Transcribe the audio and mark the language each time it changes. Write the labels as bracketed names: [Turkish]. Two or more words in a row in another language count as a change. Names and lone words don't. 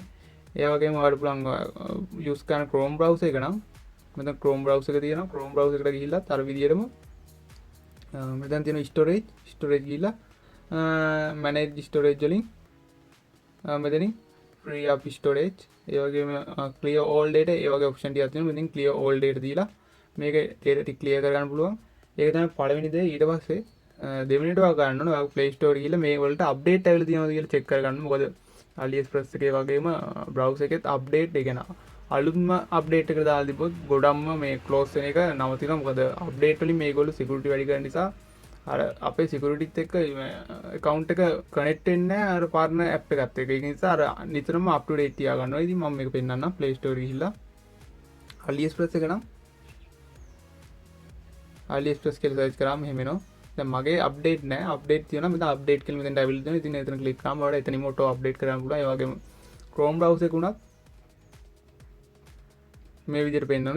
[Sinhala] ඒ වගේම ඔයාලට පුළුවන් use කරන Chrome browser එක නම් මෙතන Chrome browser එක තියෙනවා. Chrome browser එකට ගිහිල්ලා අර විදියටම මෙතන තියෙන storage ගිහිල්ලා [English] manage storage [Sinhala] වලින් මෙතනින් [English] free up storage [Sinhala] ඒ වගේම [English] clear all data [Sinhala] ඒ වගේ option ටිකක් තියෙනවා. මෙතනින් [English] clear all data [Sinhala] දීලා මේක data ටික clear කරගන්න පුළුවන්. ඒක තමයි පළවෙනි දේ. ඊට පස්සේ දෙවෙනිට ඔයා ගන්න ඕනේ ඔයා Play Store ගිහිල්ලා මේ වලට update ඇවිල්ලා තියෙනවද කියලා check කරගන්න. මොකද AliExpress එකේ වගේම browser එකෙත් update එක ගෙන අලුත්ම update එකට දාලා තිබ්බොත් ගොඩක්ම මේ close වෙන එක නවතිනවා. මොකද update වලින් මේගොල්ලෝ security වැඩි කරන නිසා අර අපේ securityත් එක්ක account එක connect වෙන්නේ නැහැ අර [English] partner app [Sinhala] එකත් එක්ක. ඒක නිසා අර නිතරම [English] up to date [Sinhala] තියාගන්නවා. ඉතින් මම මේක පෙන්නන්නම් Play Store ගිහිල්ලා AliExpress එක නම් AliExpress කියලා search කරාම එහෙම එනවා. දැන් මගේ අප්ඩේට් නෑ. අප්ඩේට් තියෙනවා. මෙතන අප්ඩේට් කියලා මෙතෙන්ට ඇවිල්ලා තියෙනවා. ඉතින් එතන ක්ලික් කරාම ඔයාලට එතනින්ම ඔටෝ අප්ඩේට් කරන්න පුළුවන්. ඒ වගේම Chrome browser එක උනත් මේ විදිහට පෙන්නනවා.